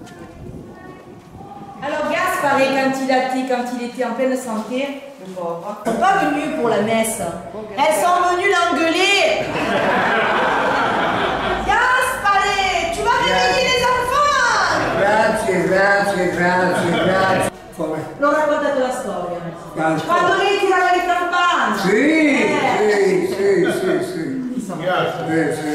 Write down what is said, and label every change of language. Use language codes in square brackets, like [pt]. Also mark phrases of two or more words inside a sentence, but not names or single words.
[fr] Alors Gasparé, quand il était en pleine santé, le pauvre, ils ne sont pas venus pour la messe. Elles sont venues l'engueuler. Gasparé, tu vas réveiller les enfants. [it] Grazie. L'ho raccontato la storia. Quando lei tirava le campane. Sì. Grazie.